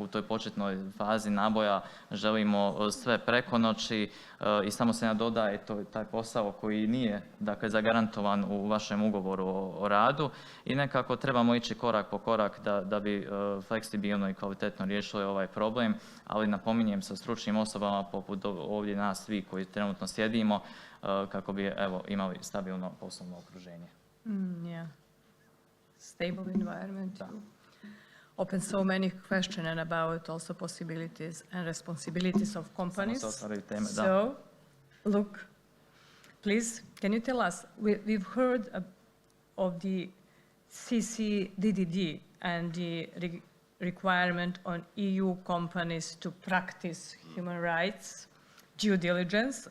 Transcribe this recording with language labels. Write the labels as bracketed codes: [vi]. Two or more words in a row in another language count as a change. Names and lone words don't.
[hr] toj početnoj fazi naboja, želimo sve preko noći i samo se nadodaje taj posao koji nije dakle, zagarantovan u vašem ugovoru o radu i nekako trebamo ići korak po korak da bi fleksibilno i kvalitetno riješili ovaj problem, ali napominjem sa stručnim osobama poput ovdje nas svi koji trenutno sjedimo kako bi evo, imali stabilno poslovno okruženje. [en] Yeah. Stable environment. Open so many questions about also possibilities and responsibilities of companies. So, look, please, can you tell us, we've heard of the CCDDD and the requirement on EU companies to practice human rights, due diligence.